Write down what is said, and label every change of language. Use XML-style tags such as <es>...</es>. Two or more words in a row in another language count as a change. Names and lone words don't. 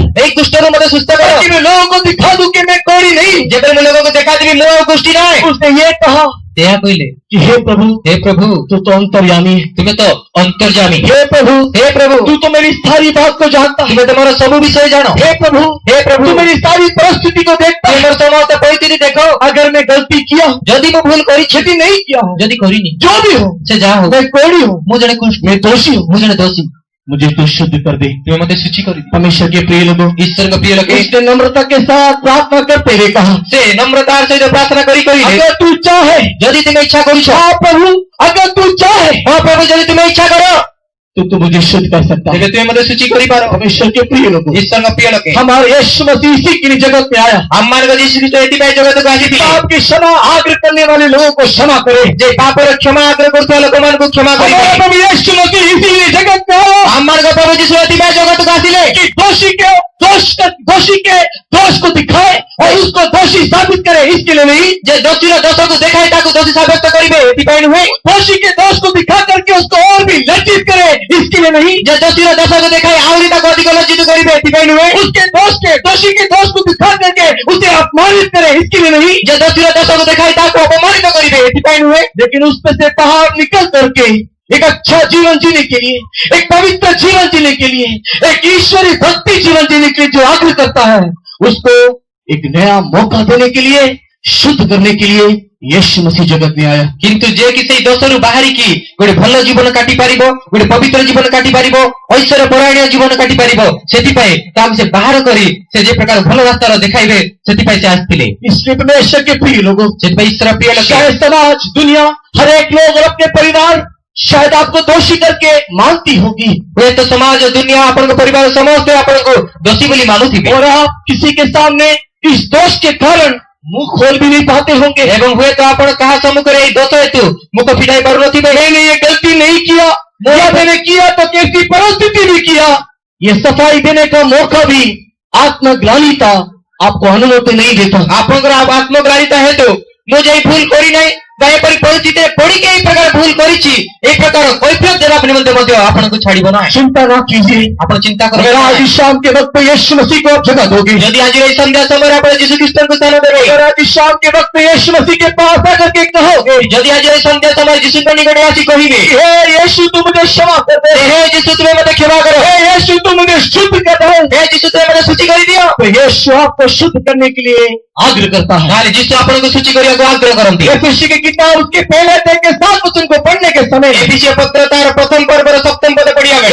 <or>ଏଇ କୁଷ୍ଠରୁ ମୋତେ ସୁସ୍ଥ କର।</or> <hi>ताकि मैं लोगों को दिखा दूं कि मैं कोढ़ी नहीं।</hi> <or>ଯେବେ ମୁଁ ଲୋକଙ୍କୁ ଦେଖାଦେବି ମୁଁ ଆଉ କୁଷ୍ଠି ନାହିଁ।</or> <hi>उसने ये कहा</hi> <or>ସେ ଏହା କହିଲେ,</or> <hi>कि हे प्रभु, हे प्रभु, तू तो अंतर्यामी है।</hi> <or>ତୁମେ ତ ଅନ୍ତର୍ଯାମୀ।</or> <hi>हे प्रभु, हे प्रभु, तू तो मेरी सारी बात को जानता है।</hi> <or>ତୁମେ ତ ମୋର ସବୁ ବିଷୟ ଜାଣ।</or> <hi>हे प्रभु, तू मेरी सारी परिस्थिति को देखता</hi> <or>ତୁମେ</or> <hi>है।</hi> <or>ମୋର ସମସ୍ତ ପରିସ୍ଥିତି ଦେଖ।</or> <hi>अगर मैं गलती किया हूं,</hi> <or>ଯଦି ମୁଁ ଭୁଲ କରିଛି,</or> <hi>यदि नहीं किया हूं,</hi> <or>ଯଦି କରିନି,</or> <hi>जो भी हो,</hi> <or>ସେ ଯାହା ହଉ,</or> <hi>मैं कोड़ी हूँ,</hi> <or>ମୁଁ ଜଣେ କୁଷ୍ଠ,</or> <hi>मैं दोषी हूँ,</hi> <or>ମୁଁ ଜଣେ ଦୋଷୀ।</or> <hi>मुझे तू शुद्ध कर दे।</hi> <or>ତୁମେ ମୋତେ ଶୁଚି କରିଦିଅ।</or> <hi>परमेश्वर के प्रिय लोगों,</hi> <or>ଈଶ୍ୱରଙ୍କ ପ୍ରିୟ ଲୋକେ</or> <hi>इसने नम्रता के साथ प्रार्थना करते हुए कहा,</hi> <or>ସେ ନମ୍ରତାର ସହିତ ପ୍ରାର୍ଥନା କରି କହିଲେ,</or> <hi>अगर तू चाहे,</hi> <or>ଯଦି ତୁମେ ଇଚ୍ଛା କରୁଛ,</or> <hi>हाँ प्रभु, अगर तू चाहे</hi> <or>ହଁ ପ୍ରଭୁ, ଯଦି ତୁମେ ଇଚ୍ଛା କର,</or> <hi>तो तू मुझे शुद्ध कर सकता है।</hi> <or>ତେବେ ତୁମେ ମୋତେ ଶୁଚି କରିପାର।</or> <hi>परमेश्वर के प्रिय लोगों,</hi> <or>ଈଶ୍ୱରଙ୍କ ପ୍ରିୟ ଲୋକେ,</or> <hi>हमारे यीशु मसीह इसी के लिए जगत में आया।</hi> <or>ଆମମାନଙ୍କ ଯୀଶୁ ଖ୍ରୀଷ୍ଟ ଏଥିପାଇଁ ଜଗତକୁ ଆସିଥିଲେ</or> <hi>पाप की क्षमा आग्रह करने वाले लोगों को क्षमा करे।</hi> <or>ଯେ ପାପର କ୍ଷମା ଆଗ୍ରହ କରୁଥିବା ଲୋକମାନଙ୍କୁ କ୍ଷମା</or> <hi>हमारा</hi> <or>କରିବେ।</or> <hi>प्रभु यीशु मसीह इसीलिए जगत में आया</hi> <or>ଆମମାନଙ୍କ ପ୍ରଭୁ ଯୀଶୁ ଏଥିପାଇଁ ଜଗତକୁ ଆସିଲେ</or> <hi>कि दोषी के दोष को दिखाए और उसको दोषी साबित करे। इसके लिए नहीं,</hi> <or>ଯେ ଦୋଷୀର ଦୋଷକୁ ଦେଖାଇ ତାକୁ ଦୋଷୀ ସାବ୍ୟସ୍ତ କରିବେ, ଏଥିପାଇଁ ନୁହେଁ।</or> <hi>दोषी के दोष को दिखा करके उसको और भी लज्जित करे। इसके लिए नहीं,</hi> <or>ଯେ ଦୋଷୀର ଦୋଷକୁ ଦେଖାଇ ଆହୁରି ତାକୁ ଅଧିକ ଲଜ୍ଜିତ କରିବେ, ଏଥିପାଇଁ ନୁହେଁ।</or> <hi>उसके दोषी के दोष को दिखा करके उसे अपमानित करे। इसके लिए नहीं,</hi> <or>ଯେ ଦୋଷୀର ଦୋଷକୁ ଦେଖାଇ ତାକୁ ଅପମାନିତ କରିବେ, ଏଥିପାଇଁ ନୁହେଁ।</or> <hi>लेकिन उसमें से बाहर निकल करके एक अच्छा जीवन जीने के लिए, एक पवित्र जीवन जीने के लिए, एक ईश्वरी भक्ति जीवन जीने के लिए जो आग्रह करता है, उसको एक नया मौका देने के लिए, शुद्ध करने के लिए यीशु मसीह जगत में आया।</hi> <or>କିନ୍ତୁ ଯେ କି ସେଇ ଦୋଷରୁ ବାହାରିକି ଗୋଟେ ଭଲ ଜୀବନ କାଟି ପାରିବ, ଗୋଟେ ପବିତ୍ର ଜୀବନ କାଟି ପାରିବ, ଐଶ୍ୱର୍ଯ୍ୟ ପରାୟଣ ଜୀବନ କାଟି ପାରିବ, ସେଥିପାଇଁ ତାକୁ ସେ ବାହାର କରି ସେ ଯେ ପ୍ରକାର ଭଲ ରାସ୍ତାର ଦେଖାଇବେ, ସେଥିପାଇଁ ସେ ଆସିଥିଲେ।</or> <hi>इसलिए परमेश्वर के प्रिय लोगों,</hi> <or>ସେଥିପାଇଁ ଈଶ୍ୱର ପ୍ରିୟ ଲୋକ,</or> <hi>चाहे समाज, दुनिया, हर एक लोग और अपने परिवार शायद आपको दोषी करके मानती होगी,</hi> <or>ହୁଏତ ସମାଜ, ଦୁନିଆ, ଆପଣଙ୍କ ପରିବାର ସମସ୍ତେ ଆପଣଙ୍କୁ ଦୋଷୀ ବୋଲି ମାନୁଥିବେ</or> <hi>और आप किसी के सामने इस दोष के कारण मुंह खोल भी नहीं पाते होंगे।</hi> <or>ଏବଂ ହୁଏତ ଆପଣ କାହା ସମ୍ମୁଖରେ ଏଇ ଦୋଷ ହେତୁ ମୁଖ ଫିଟାଇ ପାରୁନଥିବେ।</or> <hi>मैंने ये गलती नहीं किया, या मैंने किया तो कैसी परिस्थिति भी किया, ये सफाई देने का मौका भी आत्मग्लानिता आपको अनुमति नहीं देता।</hi> <or>ଆପଣଙ୍କର ଆତ୍ମଗ୍ରାହିତା ହେତୁ ମୁଁ ଯାଇ ଭୁଲ କରିନାହିଁ ବା ଏପରି ପରିସ୍ଥିତିରେ ପଡ଼ିକି ଏଇ ପ୍ରକାର ଭୁଲ କରିଛି, ଏଇ ପ୍ରକାର କୈଫିୟତ ଦେବା ନିମନ୍ତେ ମଧ୍ୟ ଆପଣଙ୍କୁ ଛାଡ଼ିବ ନାହିଁ।</or> <hi>चिंता ना कीजिए,</hi> <or>ଆପଣ ଚିନ୍ତା</or> <hi>अगर</hi> <or>କରନ୍ତୁ</or> <hi>आज</hi> <or>ନାହିଁ।</or> <hi>इस शाम के वक्त में यीशु मसीह को आप जगह दोगे,</hi> <or>ଯଦି ଆଜି ଏଇ ସନ୍ଧ୍ୟା ସମୟରେ ଆପଣ ଯୀଶୁ ଖ୍ରୀଷ୍ଟଙ୍କୁ ସ୍ଥାନ ଦେବେ,</or> <hi>अगर आज इस शाम के वक्त में यीशु मसीह के पास आकर के कहोगे,</hi> <or>ଯଦି ଆଜି ଏଇ ସନ୍ଧ୍ୟା ସମୟରେ ଯୀଶୁଙ୍କ ନିକଟରେ ଆସି କହିବେ,</or> <hi>हे यीशु तू मुझे क्षमा कर दे,</hi> <or>ହେ ଯୀଶୁ ତୁମେ ମୋତେ କ୍ଷମା କର,</or> <hi>हे यीशु तू मुझे शुद्ध कर दे,</hi> <or>ହେ ଯୀଶୁ ତୁମେ ମୋତେ ଶୁଚି କରିଦିଅ,</or> <hi>तो यीशु आपको शुद्ध करने के लिए आग्रह करता है।</hi> <or>ତାହେଲେ ଯୀଶୁ ଆପଣଙ୍କୁ ଶୁଚି କରିବାକୁ ଆଗ୍ରହ କରନ୍ତି।</or> <hi>एफेसी की किताब उसके पहले अध्याय के 7 वचन को पढ़ने के समय,</hi> <or>ଏଫିସିୟ ପତ୍ର ତାର ପ୍ରଥମ ପର୍ବର ସପ୍ତମ ପଦ ପଢିବା ବେଳେ,</or>